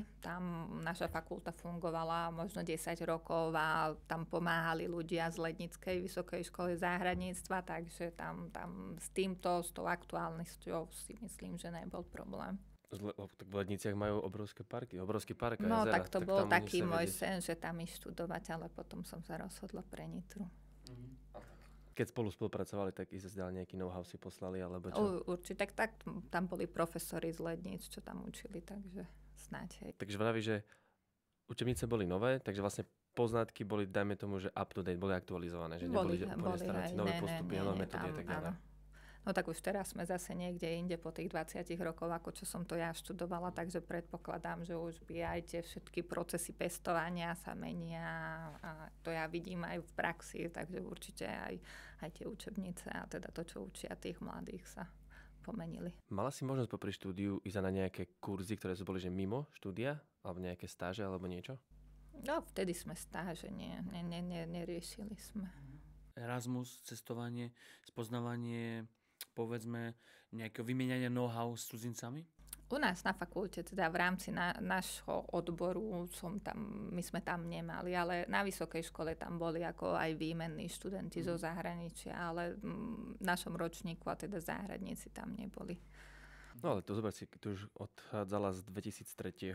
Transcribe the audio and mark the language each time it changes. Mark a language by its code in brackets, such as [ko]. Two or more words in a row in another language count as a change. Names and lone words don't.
[sk] Tam naša fakulta fungovala možno 10 rokov a tam pomáhali ľudia z Lednickej vysokej školy záhradníctva, takže tam s tou aktuálnosťou si myslím, že nebol problém. Tak v Ledniciach majú obrovský park a no, jazera. tak to bol taký môj sen, že tam ísť študovať, ale potom som sa rozhodla pre Nitru. Keď spolu spolupracovali, tak i zase nejaký know-how si poslali, alebo čo? Určite, tak tam boli profesori z Ledníc, čo tam učili, takže snáď, hej. Takže vraví, že učebnice boli nové, takže vlastne poznatky boli, dajme tomu, že [en] up to date, [sk] boli aktualizované, že neboli staré, nové postupy, nové metódy a tak ďalej. No tak už teraz sme zase niekde inde po tých 20 rokoch, ako čo som to ja študovala, takže predpokladám, že už by aj tie všetky procesy pestovania sa menia a to ja vidím aj v praxi, takže určite aj tie učebnice a teda to, čo učia tých mladých sa pomenili. Mala si možnosť popri štúdiu ísť na nejaké kurzy, ktoré sú boli že mimo štúdia, alebo nejaké stáže, alebo niečo? No, vtedy sme stáže neriešili sme. Erasmus, cestovanie, spoznávanie, povedzme, nejaké vymieňanie know-how s cudzincami? U nás na fakulte, teda v rámci nášho odboru my sme tam nemali, ale na vysokej škole tam boli ako aj výmenní študenti zo zahraničia, ale v našom ročníku a teda záhradníci tam neboli. No ale to zober si, keď už odchádzala z 2003.